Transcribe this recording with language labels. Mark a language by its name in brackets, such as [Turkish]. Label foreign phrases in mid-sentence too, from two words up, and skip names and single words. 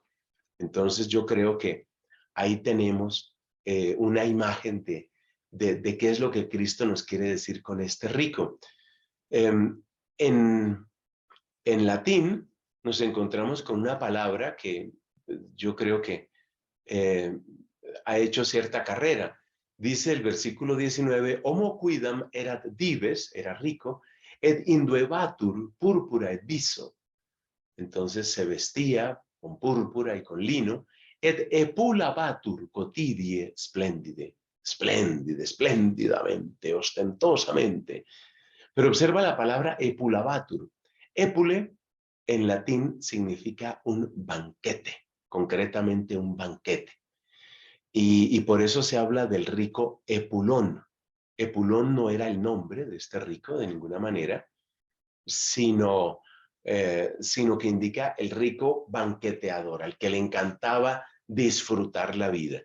[Spanish] Entonces yo creo que ahí tenemos una imagen de qué es lo que Cristo nos quiere decir con este rico. En, en latín nos encontramos con una palabra que yo creo que eh, ha hecho cierta carrera. Dice el versículo 19, [Latin] homo quidam erat dives, [Spanish] era rico, [Latin] et induebatur púrpura et viso. [Spanish] Entonces se vestía con púrpura y con lino, [Latin] et epulabatur cotidie splendide, [Spanish] espléndidamente, ostentosamente. Pero observa la palabra epulabatur. Epule en latín significa un banquete, concretamente un banquete. Y por eso se habla del rico Epulón. Epulón no era el nombre de este rico de ninguna manera, sino, sino que indica el rico banqueteador, al que le encantaba disfrutar la vida.